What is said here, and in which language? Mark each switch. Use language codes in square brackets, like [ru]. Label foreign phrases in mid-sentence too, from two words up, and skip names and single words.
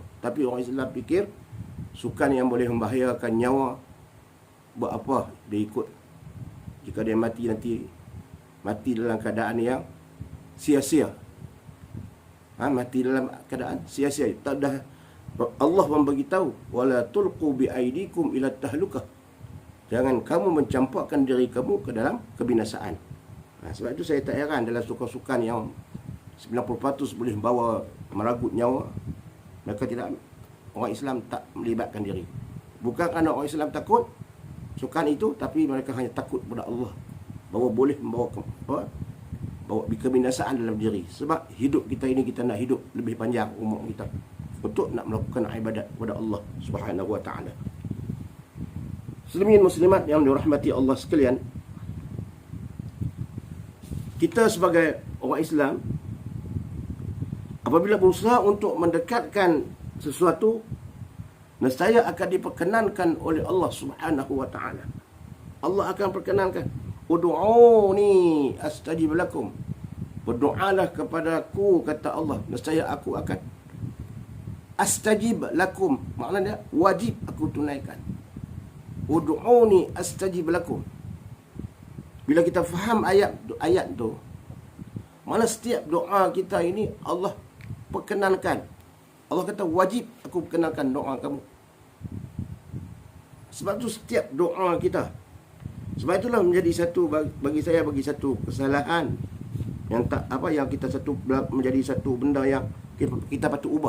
[ms] Tapi orang Islam fikir sukan yang boleh membahayakan nyawa, buat apa dia ikut? Jika dia mati nanti mati dalam keadaan yang sia-sia. Mati dalam keadaan sia-sia. Tak dah Allah memberitahu, [ar] ولا تلقوا بأيديكم إلى التهلكة. [ms] Jangan kamu mencampakkan diri kamu ke dalam kebinasaan. Sebab itu saya tak heran dalam sukan-sukan yang 90% boleh bawa meragut nyawa, mereka tidak, orang Islam tak melibatkan diri. Bukan kerana orang Islam takut sukan itu, tapi mereka hanya takut kepada Allah, bahawa boleh membawa kebinasaan dalam diri. Sebab hidup kita ini, kita nak hidup lebih panjang umur kita untuk nak melakukan ibadat kepada [ar] الله سبحانه وتعالى. [ms] Muslimin muslimat yang dirahmati Allah sekalian, kita sebagai orang Islam apabila berusaha untuk mendekatkan sesuatu, nescaya akan diperkenankan oleh [ar] الله سبحانه وتعالى. [ms] Allah akan perkenankan. [ar] ادعوني أستجب لكم. [ms] Berdoalah kepada aku, kata Allah, nescaya aku akan [ar] أستجب لكم. [ms] Maknanya wajib aku tunaikan. [ar] ادعوني أستجب لكم. [ms] Bila kita faham ayat tu, mana setiap doa kita ini Allah perkenankan. Allah kata wajib aku perkenankan doa kamu. Sebab tu setiap doa kita, sebab itulah menjadi satu bagi saya, bagi satu kesalahan yang tak apa, yang kita satu menjadi satu benda yang kita patut ubah.